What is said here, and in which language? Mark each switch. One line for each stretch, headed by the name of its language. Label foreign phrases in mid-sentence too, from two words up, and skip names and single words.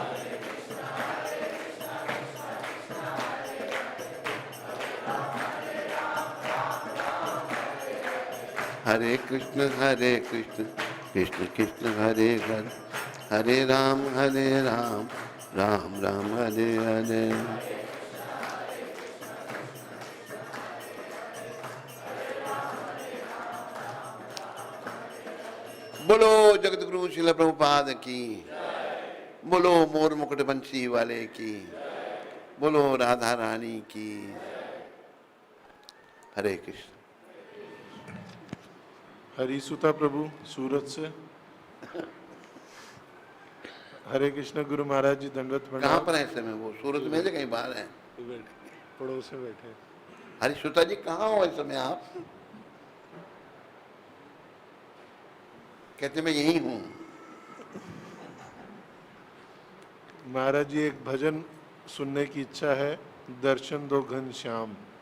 Hindi: हरे कृष्ण कृष्ण कृष्ण हरे हरे, हरे राम राम राम हरे हरे। बोलो जगत गुरु श्रील प्रभुपाद की, बोलो मोर मुकुट बंसी वाले की, बोलो राधा रानी की। हरे कृष्ण। हरिसुता प्रभु सूरत से। हरे कृष्ण गुरु महाराज जी दंडवत कहाँ प्रणाम। पर है इस समय? वो सूरत में से कहीं बाहर है? पड़ोस में बैठे। हरिसुता जी कहाँ हो इस समय आप? कहते मैं यही हूँ। महाराज जी एक भजन सुनने की इच्छा है, दर्शन दो घनश्याम।